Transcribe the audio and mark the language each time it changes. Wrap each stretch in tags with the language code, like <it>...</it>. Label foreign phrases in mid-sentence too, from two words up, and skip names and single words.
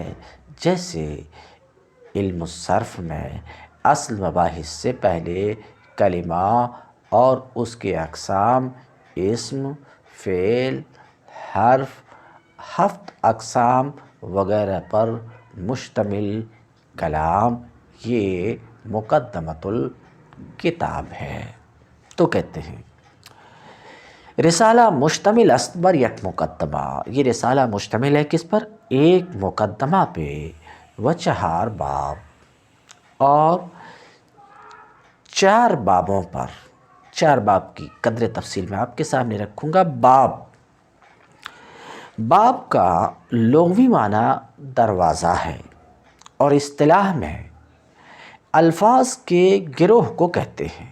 <ur>جیسے علم الصرف میں اصل مباحث سے پہلے کلمہ اور اس کے اقسام، اسم، فعل، حرف، 7 اقسام وغیرہ پر مشتمل کلام، یہ مقدمۃ الکتاب ہے۔ تو کہتے ہیں</ur> <fa>رسالہ مشتمل است بر یک مقدمہ۔</fa> <ur>یہ رسالہ مشتمل ہے کس پر؟ ایک مقدمہ پہ،</ur> <fa>و 4 باب،</fa> <ur>اور 4 بابوں پر۔ 4 باب کی قدر تفصیل میں آپ کے سامنے رکھوں گا۔ باب کا لغوی معنی دروازہ ہے، اور اصطلاح میں الفاظ کے گروہ کو کہتے ہیں۔</ur>